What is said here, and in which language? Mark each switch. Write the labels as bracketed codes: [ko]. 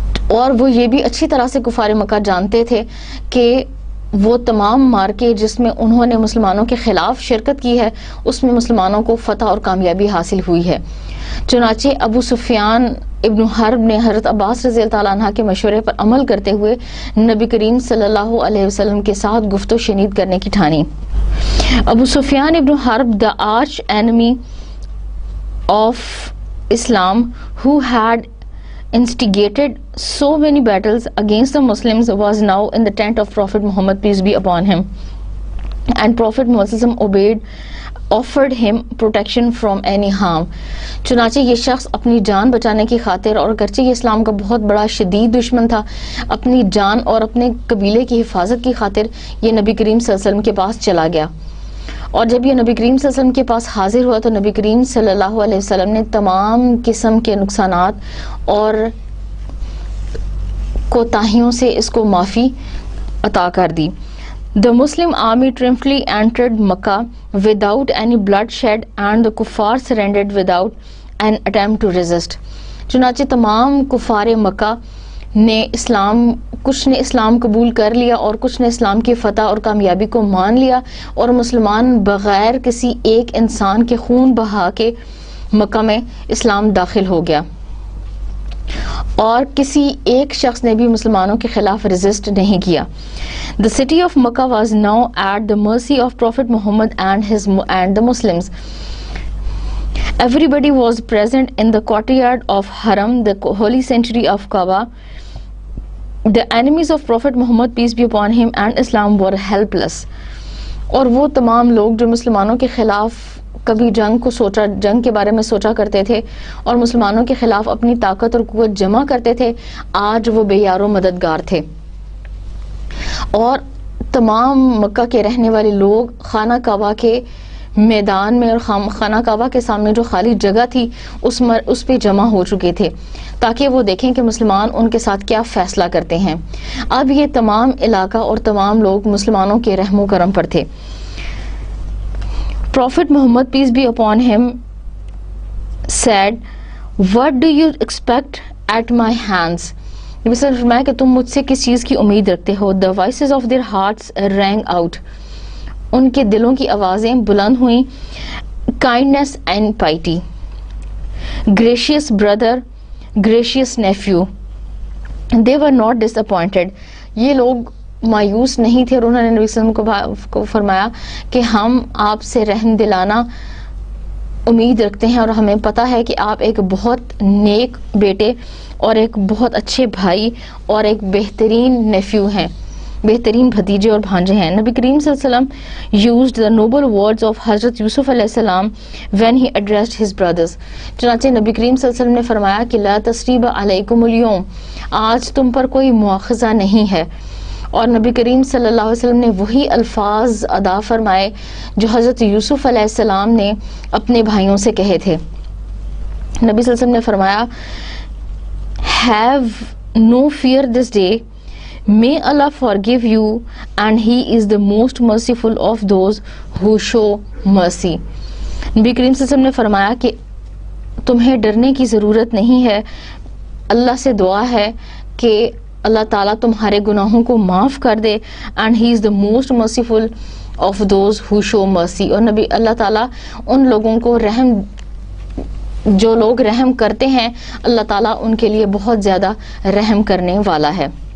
[ur] اور وہ یہ بھی اچھی طرح سے کفار مکہ جانتے تھے کہ وہ تمام مارکے جس میں انہوں نے مسلمانوں کے خلاف شرکت کی ہے اس میں مسلمانوں کو فتح اور کامیابی حاصل ہوئی ہے. چنانچہ ابو سفیان ابن حرب نے حضرت عباس رضی اللہ تعالیٰ عنہ کے مشورے پر عمل کرتے ہوئے نبی کریم صلی اللہ علیہ وسلم کے ساتھ گفت و شنید کرنے کی ٹھانی. [en] Abu Sufyan ibn Harb, the arch enemy of Islam, who had instigated so many battles against the Muslims, was now in the tent of Prophet Muhammad, peace be upon him, and Prophet Muhammad offered him protection from any harm. [ur] چنانچہ یہ شخص اپنی جان بچانے کی خاطر اور اگرچہ یہ اسلام کا بہت بڑا شدید دشمن تھا، اپنی جان اور اپنے قبیلے کی حفاظت کی خاطر یہ نبی کریم صلی اللہ علیہ وسلم کے پاس چلا گیا. اور جب یہ نبی کریم صلی اللہ علیہ وسلم کے پاس حاضر ہوا تو نبی کریم صلی اللہ علیہ وسلم نے تمام قسم کے نقصانات اور کوتاہیوں سے اس کو معافی عطا کر دی. [en] The Muslim army triumphantly entered Makkah without any bloodshed and the kuffar surrendered without an attempt to resist. [ur] چنانچہ تمام کفار مکہ نے کچھ نے اسلام قبول کر لیا اور کچھ نے اسلام کی فتح اور کامیابی کو مان لیا اور مسلمان بغیر کسی ایک انسان کے خون بہا کے مکہ میں اسلام داخل ہو گیا اور کسی ایک شخص نے بھی مسلمانوں کے خلاف ریزسٹ نہیں کیا. [en] The city of Makkah was now at the mercy of Prophet Muhammad and the Muslims. Everybody was present in the courtyard of Haram, the holy sanctuary of Kaaba. The enemies of Prophet Muhammad, peace be upon him, and Islam were helpless. [ur] اور وہ تمام لوگ جو مسلمانوں کے خلاف کبھی جنگ کے بارے میں سوچا کرتے تھے اور مسلمانوں کے خلاف اپنی طاقت اور قوت جمع کرتے تھے، آج وہ بے یار و مددگار تھے. اور تمام مکہ کے رہنے والے لوگ خانہ کعبہ کے میدان میں اور خانہ کعبہ کے سامنے جو خالی جگہ تھی اس پہ جمع ہو چکے تھے تاکہ وہ دیکھیں کہ مسلمان ان کے ساتھ کیا فیصلہ کرتے ہیں. اب یہ تمام علاقہ اور تمام لوگ مسلمانوں کے رحم و کرم پر تھے. [en] Prophet Muhammad, peace be upon him, said, "What do you expect at my hands?" [ur] نبی صلی اللہ علیہ وسلم نے فرمایا کہ تم مجھ سے کس چیز کی امید رکھتے ہو. [en] The voices of their hearts rang out. [ur] ان کے دلوں کی آوازیں بلند ہوئیں. [en] Kindness and piety. Gracious brother, gracious nephew. They were not disappointed. [ur] یہ لوگ مایوس نہیں تھے اور انہوں نے نبی صلی اللہ علیہ وسلم کو فرمایا کہ ہم آپ سے رحم دلانا امید رکھتے ہیں اور ہمیں پتہ ہے کہ آپ ایک بہت نیک بیٹے اور ایک بہت اچھے بھائی اور ایک بہترین نیفیو ہیں، بہترین بھتیجے اور بھانجے ہیں. [en] نبی کریم صلی اللہ علیہ وسلم used the noble words of حضرت یوسف علیہ السلام when he addressed his brothers. [ur] چنانچہ نبی کریم صلی اللہ علیہ وسلم نے فرمایا کہ [ar] لا تثریب علیکم اليوم، [ur] آج تم پر کوئی مواخذہ نہیں ہے. اور نبی کریم صلی اللہ علیہ وسلم نے وہی الفاظ ادا فرمائے جو حضرت یوسف علیہ السلام نے اپنے بھائیوں سے کہے تھے. نبی صلی اللہ علیہ وسلم نے فرمایا [en] have no fear this day, may Allah forgive you and he is the most merciful of those who show mercy. [ur] نبی کریم صلی اللہ علیہ وسلم نے فرمایا کہ تمہیں ڈرنے کی ضرورت نہیں ہے، اللہ سے دعا ہے کہ اللہ تعالیٰ تمہارے گناہوں کو معاف کر دے [en] and he is the most merciful of those who show mercy. [ur] اور نبی اللہ تعالیٰ ان لوگوں کو جو لوگ رحم کرتے ہیں اللہ تعالیٰ ان کے لیے بہت زیادہ رحم کرنے والا ہے.